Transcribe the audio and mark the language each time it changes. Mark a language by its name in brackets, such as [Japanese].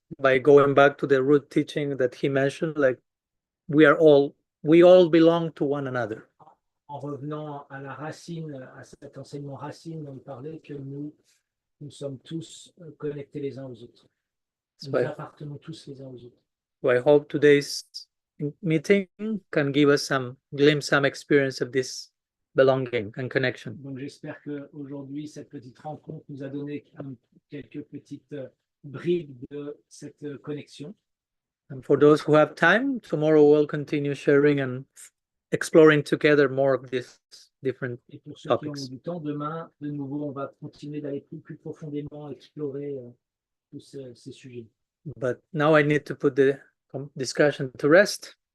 [English] By going back to the root teaching that he mentioned, like we all belong to one another. [French] En revenant à la racine, à cet enseignement racine dont il parlait, que nous sommes tous connectés les uns aux autres. Nous appartenons tous les uns aux autres. [English] So I hope today's meeting can give us some glimpse, some experience of this belonging and connection. [French] Donc j'espère qu'aujourd'hui, cette petite rencontre nous a donné quelques petites bribes de cette connexion. [English] And for those who have time, tomorrow we'll continue sharing and exploring together more of these different [French] Et pour ceux [English] topics. [French] qui ont du temps, demain, de nouveau, on va continuer d'aller plus profondément explorer tous ces sujets. [English] But now I need to put the discussion to rest.